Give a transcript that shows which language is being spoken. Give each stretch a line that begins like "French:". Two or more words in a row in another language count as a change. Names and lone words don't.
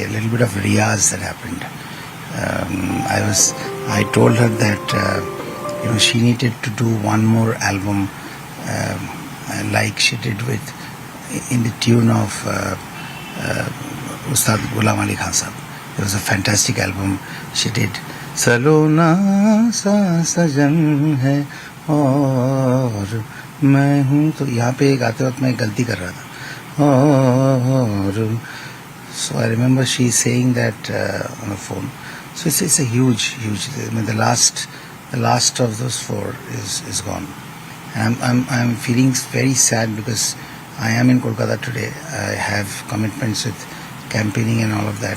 English: A little bit of riyaz that happened. I told her that she needed to do one more album like she did in the tune of Ustad Ghulam Ali Khan Sahab. It was a fantastic album she did.
Hindi: सलोना सा सजन है और मैं हूँ, तो यहाँ पे गाते वक्त मैं गलती कर रहा था और
English: so I remember she saying that on the phone. So it's a huge. I mean, the last of those four is gone. And I'm feeling very sad because I am in Kolkata today. I have commitments with campaigning and all of that.